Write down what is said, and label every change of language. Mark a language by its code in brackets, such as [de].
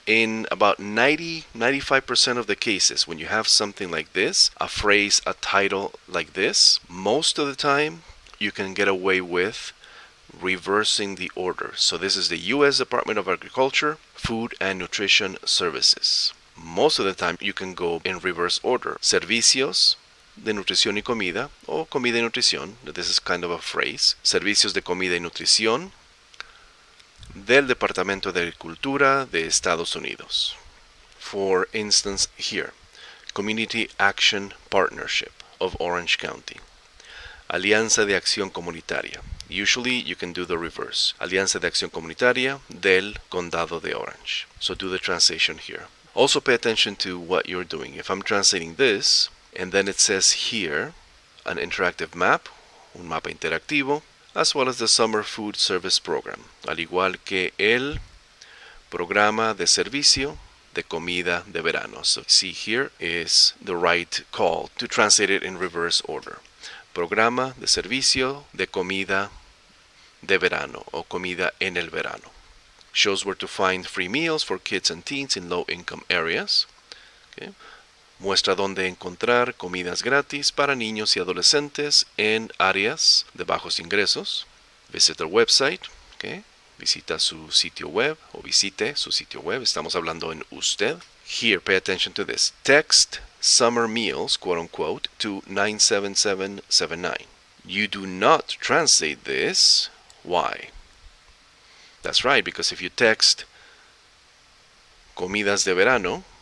[en] In about 90-95% of the cases, when you have something like this, a phrase, a title like this, most of the time you can get away with reversing the order. So this is the U.S. Department of Agriculture, Food and Nutrition Services. Most of the time you can go in reverse order. [es] Servicios de nutrición y comida, o comida y nutrición. [en] This is kind of a phrase. [es] Servicios de comida y nutrición del Departamento de Agricultura de Estados Unidos. [en] For instance here, Community Action Partnership of Orange County. [es] Alianza de Acción Comunitaria. [en] Usually you can do the reverse. [es] Alianza de Acción Comunitaria del Condado de Orange. [en] So do the translation here. Also pay attention to what you're doing. If I'm translating this, and then it says here, an interactive map, [es] un mapa interactivo, [en] as well as the Summer Food Service Program, [es] al igual que el Programa de Servicio de Comida de Verano. [en] So see, here is the right call to translate it in reverse order. [es] Programa de Servicio de Comida de Verano, o Comida en el Verano. [en] Shows where to find free meals for kids and teens in low-income areas. Okay. [es] Muestra dónde encontrar comidas gratis para niños y adolescentes en áreas de bajos ingresos. [en] Visit their website. Okay. [es] Visita su sitio web, o visite su sitio web. Estamos hablando en usted. [en] Here, pay attention to this. Text summer meals, quote unquote, to 97779. You do not translate this. Why? That's right, because if you text [es] comidas de verano